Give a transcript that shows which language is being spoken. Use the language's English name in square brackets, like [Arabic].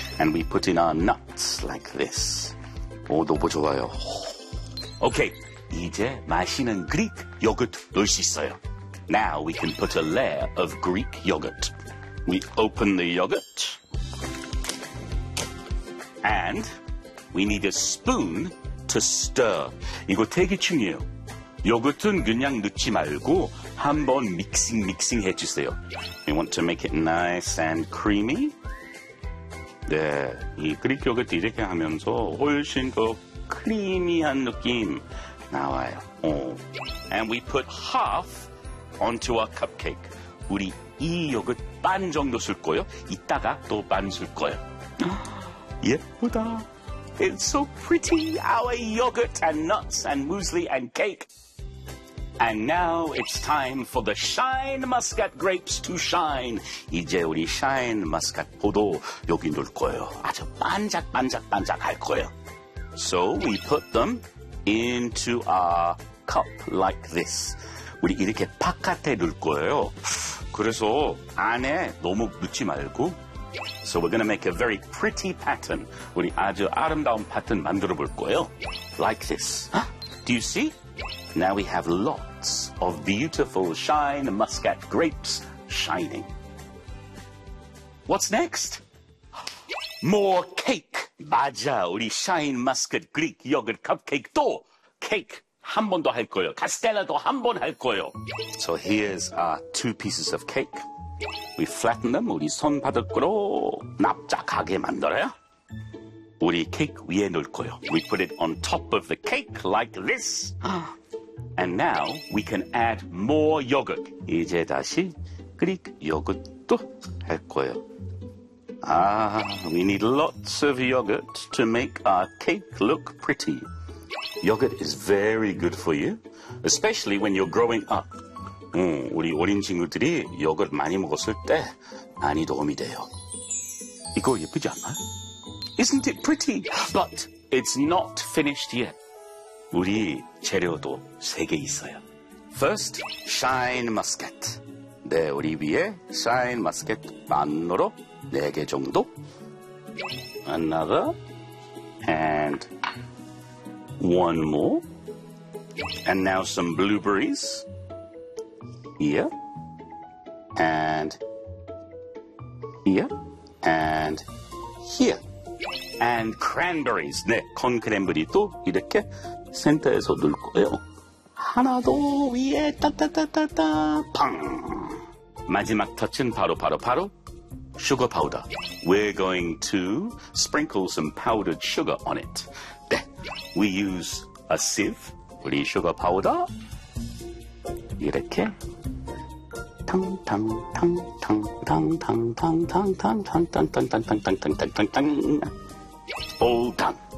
[English] And we put in our nuts like this. [Korean] 오, 너무 좋아요. 오케이, 이제 맛있는 그릭 요거트 넣을 수 있어요. [English] Now we can put a layer of Greek yogurt. We open the yogurt. And we need a spoon to stir. [Korean] 이거 되게 중요해요. 요거트는 그냥 넣지 말고 한번 믹싱 해주세요. [English] We want to make it nice and creamy. [Korean] 네, 이 그릭 요거트 이렇게 하면서 훨씬 더 크리미한 느낌 나와요. [English] 오. And we put half onto our cupcake. [Korean] 우리 이 요거트 반 정도 쓸 거예요. 이따가 또 반 쓸 거예요. 예쁘다. [English] It's so pretty. Our yogurt and nuts and muesli and cake. And now it's time for the shine muscat grapes to shine. [Korean] 이제 우리 shine muscat 포도 여기 넣을 거예요. 아주 반짝반짝반짝 할 거예요. [English] So we put them into our cup like this. [Korean] 우리 이렇게 바깥에 넣을 거예요. 그래서 안에 너무 넣지 말고. [English] So we're gonna make a very pretty pattern. [Korean] 우리 아주 아름다운 pattern 만들어 볼 거예요. [English] Like this. Do you see? Now we have lots of beautiful shine muscat grapes shining. What's next? More cake. [Korean] 맞아, 우리 shine muscat Greek yogurt cupcake 또 cake 한 번 더 할 거예요. 카스텔라도 한 번 할 거예요. [English] So here's our two pieces of cake. We flatten them [Korean] 우리 손바닥으로 납작하게 만들어요. 우리 케이크 위에 넣을 거예요. [English] We put it on top of the cake like this. And now we can add more yogurt. [Korean] 이제 다시 그릭 요거트도 할 거예요. [English] Ah, we need lots of yogurt to make our cake look pretty. Yogurt is very good for you, especially when you're growing up. [Korean] 우리 어린 친구들이 요거트 많이 먹었을 때 많이 도움이 돼요. 이거 예쁘지 않나? [English] Isn't it pretty? But it's not finished yet. [Korean] 우리 재료도 세 개 있어요. [English] First, [Korean] shine muscat. 네, 우리 위에 shine muscat 만으로 네 개 정도. [English] Another. And one more. And now some blueberries. Here. And here. And here. And cranberries. [Korean] 네, 콘 크랜베리도 이렇게 센터에서 넣을 거예요. 하나 더 위에 따따따따따 팡! 마지막 터치는 바로 슈거 파우더. [English] We're going to sprinkle some powdered sugar on it. 네, we use a sieve. [Korean] 우리 슈거 파우더 이렇게 탕탕탕탕탕탕탕탕탕탕탕탕탕탕탕탕탕탕탕탕 [English] All done.